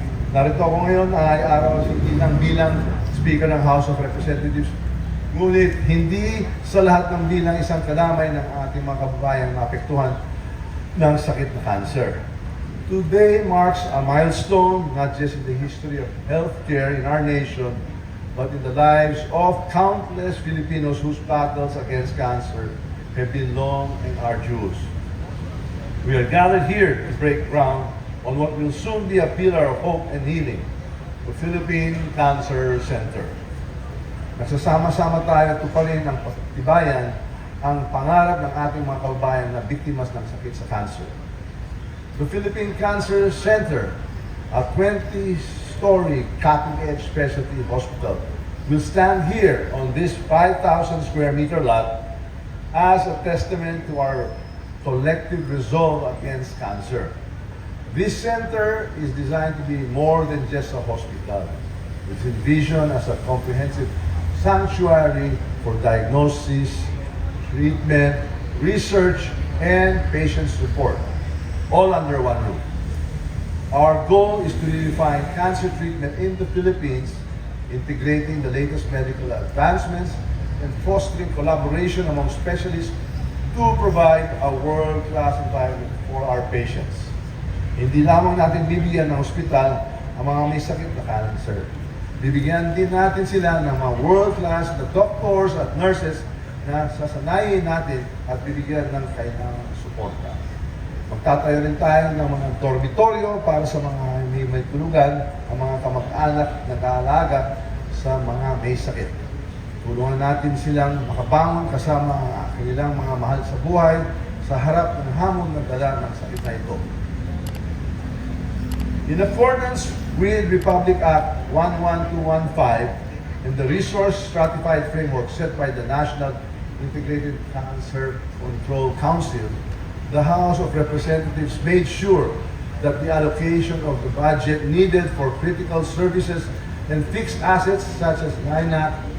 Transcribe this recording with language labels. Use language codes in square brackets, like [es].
[tl] Narito ako ngayon ay araw bilang Speaker ng House of Representatives. Ngunit hindi sa lahat ng bilang isang kadamay ng ating mga kababayang naapektuhan ng sakit na cancer. [en] Today marks a milestone not just in the history of healthcare in our nation, but in the lives of countless Filipinos whose battles against cancer have been long and arduous. We are gathered here to break ground on what will soon be a pillar of hope and healing, the Philippine Cancer Center. [tl] Nagsasama-sama tayo tuparin ang pagtibayan ang pangarap ng ating mga kababayan na biktimas ng sakit sa cancer. [en] The Philippine Cancer Center, a 20-story cutting-edge specialty hospital, will stand here on this 5,000 square meter lot as a testament to our collective resolve against cancer. This center is designed to be more than just a hospital. It's envisioned as a comprehensive sanctuary for diagnosis, treatment, research, and patient support, all under one roof. Our goal is to redefine cancer treatment in the Philippines, integrating the latest medical advancements and fostering collaboration among specialists to provide a world-class environment for our patients. [tl] Hindi lamang natin bibigyan ng ospital ang mga may sakit na cancer. Bibigyan din natin sila ng mga world-class na doctors at nurses na sasanayin natin at bibigyan ng kailangang suporta. Magtatayo rin tayo ng mga dormitoryo para sa mga may tulugan, ang mga kamag-anak na nag-aalaga sa mga may sakit. Tulungan natin silang makabangon kasama ang kanilang mga mahal sa buhay sa harap ng hamon na dala ng sakit na ito. [en] In accordance with Republic Act 11215 and the resource stratified framework set by the National Integrated Cancer Control Council, the House of Representatives made sure that the allocation of the budget needed for critical services and fixed assets such as LINAC,